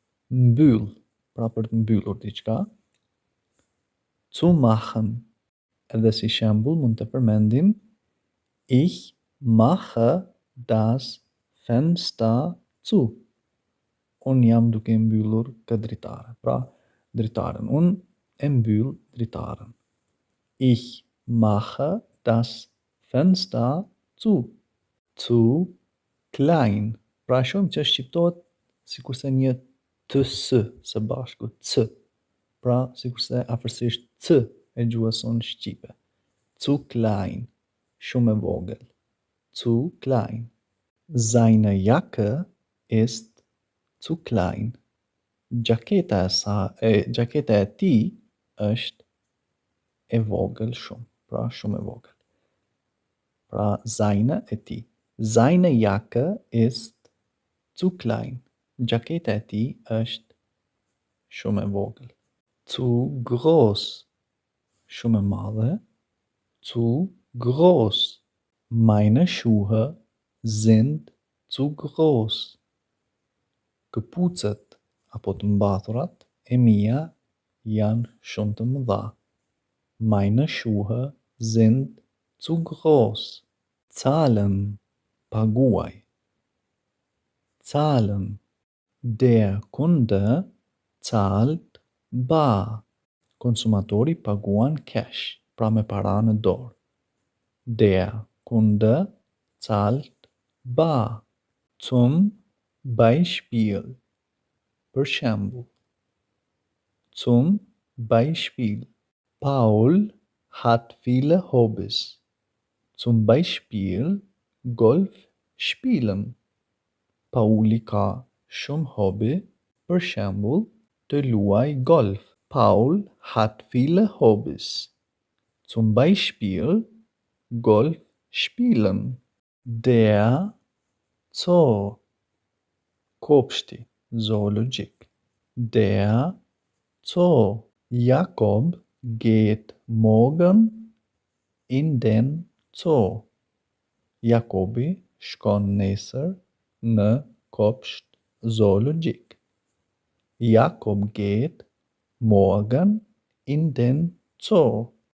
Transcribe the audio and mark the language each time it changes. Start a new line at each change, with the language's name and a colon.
Albanian: Mbyll, pra për të mbyllur diçka.
German: Zu machen.
Albanian: Edhe si shembull mund të përmendim
German: Ich mache das Fenster zu.
Albanian: Unë jam duke mbyllur këtë dritare. Pra, dritaren. Unë e mbyll dritaren.
German: Ich mache das Fenster zu. Zu klein.
Albanian: Pra shumë që shqiptohet si kurse një të së së bashku, c. Pra si kurse afërsisht c e gjuhës sonë shqipe.
German: Zu klein.
Albanian: Shumë e vogël.
German: Zu klein. Seine Jacke ist zu klein.
Albanian: Gjaketa e tij është e vogël shumë. Pra shumë e vogël. Pra seine e tij.
German: Seine Jacke ist zu klein.
Albanian: Gjaketa e tij është shumë e vogël.
German: Zu groß.
Albanian: Shumë e madhe.
German: Zu groß. Meine Schuhe sind zu groß.
Albanian: Këpucët apo të mbathurat e mia janë shumë të mëdha.
German: Meine Schuhe sind zu groß. Zahlen, paguaj. Zahlen. Der Kunde zahlt bar.
Albanian: Konsumatori paguan cash, pra me para në dorë.
German: Der Kunde zahlt bar. Zum Beispiel.
Albanian: Për shembull.
German: Zum Beispiel. Paul hat viele Hobbys. Zum Beispiel Golf spielen.
Albanian: Pauli ka shumë hobby, për shembull të luaj golf.
German: Paul hat viele Hobbys. Zum Beispiel Golf spielen. Der Zoo.
Albanian: Kopshti, zoologjik.
German: Der Zoo. Jakob geht morgen in den Zoo.
Albanian: Jakobi shkon nesër në kopsht zoologjik.
German: Jakob geht morgen in den Zoo.